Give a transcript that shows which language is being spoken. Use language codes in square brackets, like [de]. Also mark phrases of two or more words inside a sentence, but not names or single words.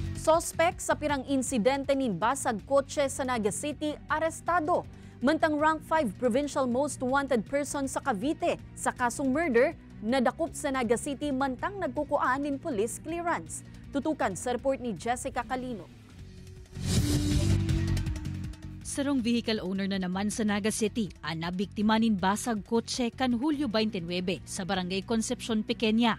[bik] Sospek sa pirang insidente nin basag kotse sa Naga City arestado. Mantang rank 5 [en] provincial most wanted person [bik] sa Cavite sa kasong murder, nadakop sa Naga City mantang nagkukuhaan nin [en] police clearance. [bik] Tutukan sa report ni Jessica Calino. Sarong [en] vehicle owner [bik] na naman sa Naga City ang nabiktima nin basag kotse kan Hulyo 29 sa Barangay Concepcion Pequeña.